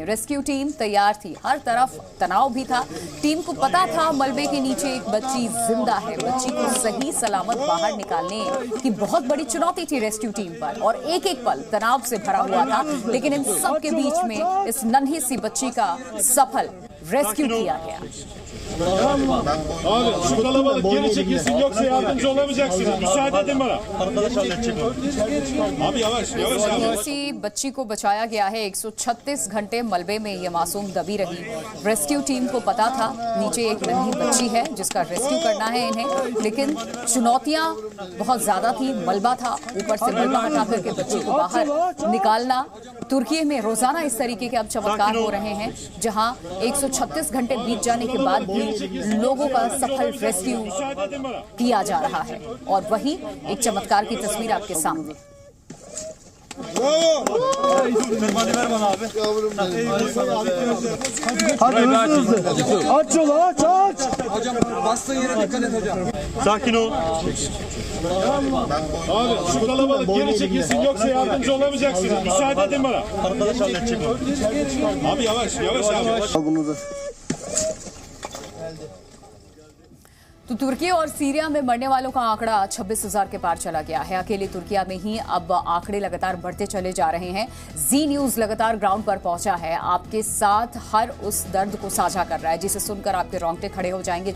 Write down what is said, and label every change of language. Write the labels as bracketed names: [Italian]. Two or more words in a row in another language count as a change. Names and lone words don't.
[Hindi] रेस्क्यू टीम तैयार थी, हर तरफ तनाव भी था। टीम को पता था मलबे के नीचे एक बच्ची जिंदा है। बच्ची को सही सलामत बाहर निकालने की बहुत बड़ी चुनौती थी रेस्क्यू टीम पर और एक एक पल तनाव से भरा हुआ था। लेकिन इन सब के बीच में इस नन्ही सी बच्ची का सफल रेस्क्यू किया गया। [Turkish] Abi şu kalabalık geri çekilsin yoksa yardımcı olamayacaksınız. Müsaade edin bana. Abi yavaş yavaş abi. [Hindi] इसी बच्ची को बचाया गया है। 136 घंटे मलबे में ये मासूम दबी रही। रेस्क्यू टीम को पता था नीचे एक नन्ही बच्ची है जिसका रेस्क्यू करना है इन्हें, लेकिन चुनौतियां बहुत ज्यादा थी। मलबा था, ऊपर से मलबा हटा करके बच्ची को बाहर निकालना। तुर्की में रोजाना इस तरीके के अब चमत्कार हो रहे हैं, जहां 136 घंटे बीत जाने के बाद भी लोगों का सफल रेस्क्यू किया जा रहा है। और वही एक चमत्कार की तस्वीर आपके सामने। [Turkish] Aç yolu aç aç. Bastığın yere dikkat et hocam. Sakin ol. Abi şu kalabalık geri çekilsin yoksa yardımcı olamayacaksınız. Müsaade edin bana. Arkadaş halledecek onu. Abi yavaş yavaş abi. Al bunu da. [Hindi] तो तुर्की और सीरिया में मरने वालों का आंकड़ा 26,000 के पार चला गया है। अकेले तुर्किया में ही अब आंकड़े लगातार बढ़ते चले जा रहे हैं। जी न्यूज लगातार ग्राउंड पर पहुंचा है, आपके साथ हर उस दर्द को साझा कर रहा है जिसे सुनकर आपके रोंगटे खड़े हो जाएंगे।